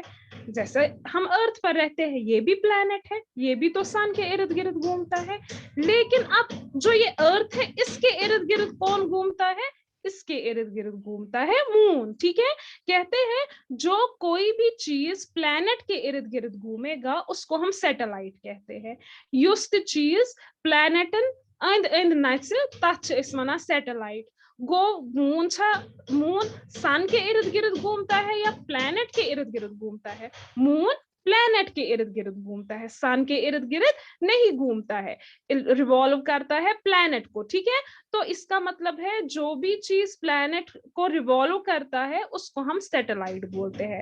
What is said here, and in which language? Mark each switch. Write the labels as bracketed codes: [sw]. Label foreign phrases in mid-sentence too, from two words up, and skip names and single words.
[hi] जैसे हम अर्थ पर रहते हैं, ये भी प्लैनेट है, ये भी तो सन के इर्द गिर्द घूमता है। लेकिन अब जो ये अर्थ है, इसके इर्द गिर्द कौन घूमता है, इसके इर्द गिर्द घूमता है मून, ठीक है। कहते हैं जो कोई भी चीज प्लैनेट के इर्द गिर्द घूमेगा उसको हम सैटेलाइट कहते हैं। [ks] युस चीज प्लैनेटन अंद नैचुरल तथ वना सैटेलाइट। [hi] गो मून मून सन के इर्द गिर्द घूमता है या प्लैनेट के इर्द गिर्द घूमता है, मून प्लैनेट के इर्द गिर्द घूमता है, सन के इर्द गिर्द नहीं घूमता है, रिवॉल्व करता है प्लैनेट को, ठीक है। तो इसका मतलब है जो भी चीज प्लैनेट को रिवॉल्व करता है उसको हम सैटेलाइट बोलते हैं।